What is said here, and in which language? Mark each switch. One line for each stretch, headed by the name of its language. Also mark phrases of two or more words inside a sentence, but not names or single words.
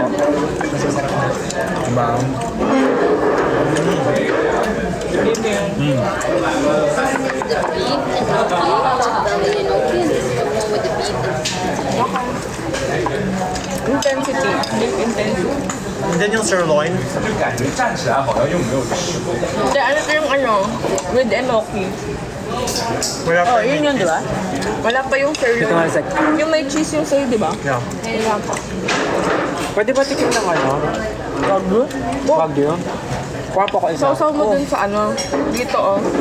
Filipino: Diba? Intensity.
English: Beef intensity. And then
Filipino: yung sirloin.
Chinese: 站起来好像又没有吃。
Filipino: Hindi, ano ito yung
English: with enoki.
Filipino: Wala pa Yun yun, di ba? Wala pa yung Ito sirloin. nga sec. Yung may cheese yung sa'yo, di ba? Yeah. Wala pa. Pwede ba tikim ng Wagyu? Wagyu? Kuha po ko isa. Sausaw mo dun sa dito oh.